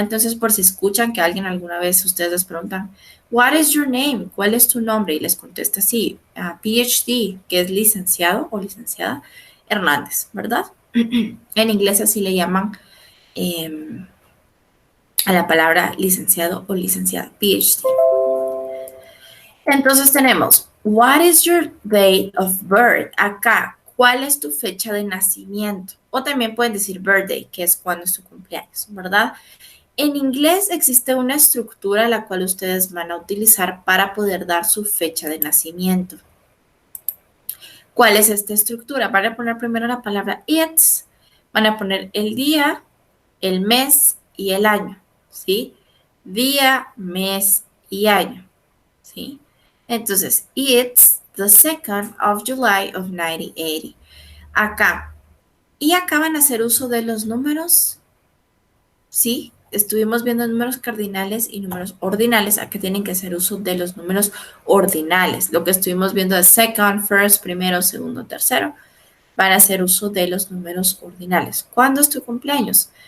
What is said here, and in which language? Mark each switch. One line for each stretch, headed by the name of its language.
Spanish: Entonces, por si escuchan que alguien alguna vez ustedes les preguntan,
English: What is your name?
Spanish: ¿Cuál es tu nombre? Y les contesta así, PhD, que es licenciado o licenciada Hernández, ¿verdad? En inglés así le llaman eh, a la palabra licenciado o licenciada, PhD. Entonces tenemos,
English: what is your date of birth?
Spanish: Acá, ¿cuál es tu fecha de nacimiento? O también pueden decir birthday, que es cuando es tu cumpleaños, ¿verdad? En inglés existe una estructura la cual ustedes van a utilizar para poder dar su fecha de nacimiento. ¿Cuál es esta estructura? Van a poner primero la palabra it's, van a poner el día, el mes y el año, ¿sí? Día, mes y año, ¿sí?
English: Entonces, it's the 2nd of July of 1980.
Spanish: Acá. Y acá van a hacer uso de los números, ¿sí? Estuvimos viendo números cardinales y números ordinales. Acá tienen que hacer uso de los números ordinales. Lo que estuvimos viendo de
English: second, first,
Spanish: primero, segundo, tercero. Van a hacer uso de los números ordinales. ¿Cuándo es tu cumpleaños?